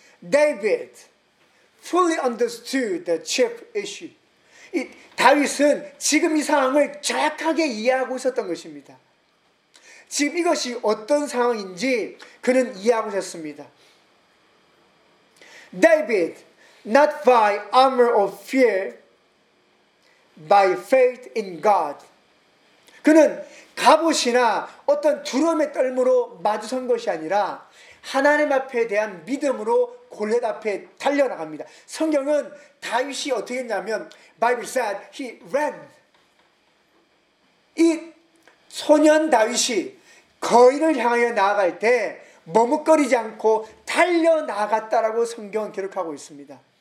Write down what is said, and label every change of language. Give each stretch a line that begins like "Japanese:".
English: 다윗은 fully understood the chief issue.
Korean: 이 다윗은 지금 이 상황을 정확하게 이해하고 있었던 것입니다. 지금 이것이 어떤 상황인지 그는 이해하고 있었습니다.
English: David, not by armor of fear, by faith in God.
Korean: 그는 갑옷이나 어떤 두려움의 떨므로 마주선 것이 아니라 하나님 앞에 대한 믿음으로 골리앗 앞에 달려나갑니다. 성경은 다윗이 어떻게 했냐면
English: Bible said he ran.
Korean: 이 소년 다윗이 거인을 향하여 나아갈 때 머뭇거리지 않고 달려나갔다라고 성경은 기록하고 있습니다.